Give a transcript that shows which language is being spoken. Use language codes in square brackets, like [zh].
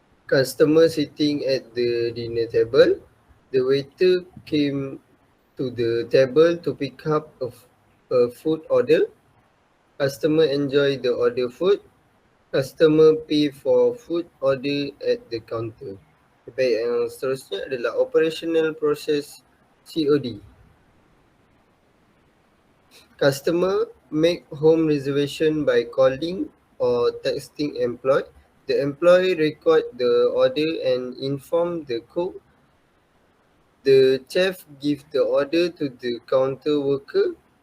[en] Customer sitting at the dinner table. The waiter came to the table to pick up a food order. Customer enjoy the order food. Customer pay for food order at the counter. [ms] Baik, yang seterusnya adalah [en] operational process COD. Customer make home reservation by calling or texting employee. The employee record the order and inform the cook. The chef give the order to the counter worker.